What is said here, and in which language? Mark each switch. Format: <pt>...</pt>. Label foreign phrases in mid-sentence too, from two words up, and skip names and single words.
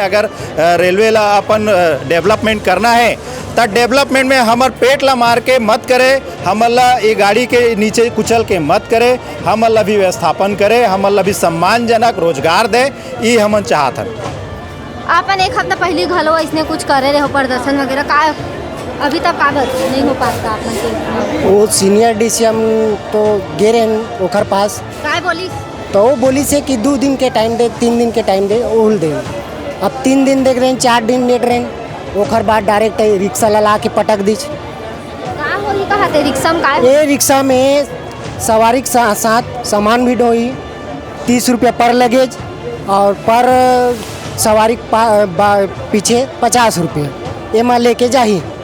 <hne>अगर रेलवे ला अपन डेवलपमेंट करना है तो डेवलपमेंट में हमार पेट ला मार के मत करे, हमन ला ये गाड़ी के नीचे कुचल के मत करे, हमन ला भी व्यवस्थापन करे, हमन ला भी सम्मानजनक रोजगार दे, ये हमन चाहत हन। आपन एक हफ्ता पहले घलो इसने कुछ करे रहे हो प्रदर्शन वगैरह, का अभी तक काबर नहीं हो पाता आप मन के? वो सीनियर डीसीएम तो गे रहे ओकर पास, काय बोली तो वो बोली से कि 2 दिन के टाइम दे, 3 दिन के टाइम दे, ओल दे। अब 3 दिन देख रहे हैं, 4 दिन देख रहे हैं, ओकर बाद डायरेक्ट रिक्शा ला के पटक दी। का होली कहा थे रिक्शा में? काय ये रिक्शा में सवारी के साथ सामान भी ढोई, 30 रुपये पर लगेज और पर सवारी पीछे 50 रुपये एमा लेके जाही।</hne>